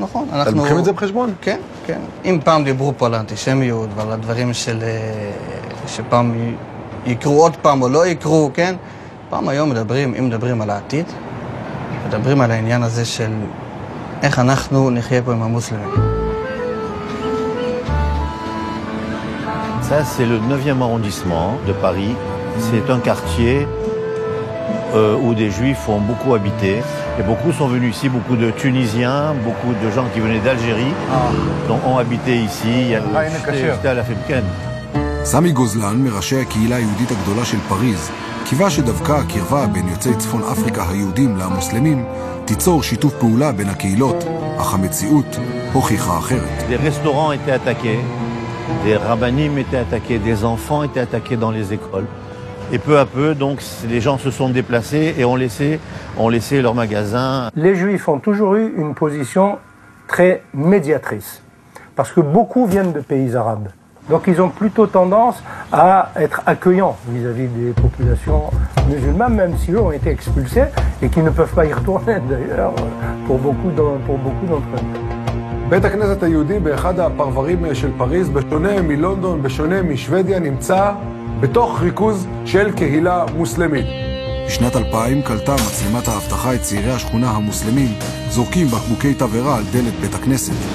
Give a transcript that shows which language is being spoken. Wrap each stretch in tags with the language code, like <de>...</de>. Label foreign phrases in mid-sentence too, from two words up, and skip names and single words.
<he>אתם לוקחים את זה בחשבון? כן. אם פעם דיברו פה על האנטישמיות ועל הדברים שפעם יקרו עוד פעם או לא יקרו, כן? פעם היום אם מדברים על העתיד, מדברים על העניין הזה של איך אנחנו נחיה פה עם המוסלמים.</he> <fr>Ça, c'est le 9e arrondissement de Paris. C'est un quartier où des Juifs ont beaucoup habité. Et beaucoup sont venus ici, beaucoup de Tunisiens, beaucoup de gens qui venaient d'Algérie ont habité ici. C'était à la Femken.</fr> <he>סמי גוזלן, מראשי הקהילה היהודית הגדולה של פריז, קיווה שדווקא הקרבה בין יוצאי צפון אפריקה היהודים למוסלמים תיצור שיתוף פעולה בין הקהילות, אך המציאות הוכיחה אחרת.</he> <fr>Des restaurants étaient attaqués, des rabbinim étaient attaqués, des enfants étaient attaqués dans les écoles. Et peu à peu, donc, les gens se sont déplacés et ont laissé leurs magasins. Les Juifs ont toujours eu une position très médiatrice, parce que beaucoup viennent de pays arabes. Donc ils ont plutôt tendance à être accueillants vis-à-vis des populations musulmanes, même si eux ont été expulsés et qui ne peuvent pas y retourner d'ailleurs pour beaucoup d'entre eux.</fr> <he>בית הכנסת היהודי באחד הפרברים של פריז, בשונה מלונדון, בשונה משוודיה, נמצא בתוך ריכוז של קהילה מוסלמית. בשנת 2000 קלטה מצלמת האבטחה את צעירי השכונה המוסלמים זורקים בקבוקי תבערה על דלת בית הכנסת.</he>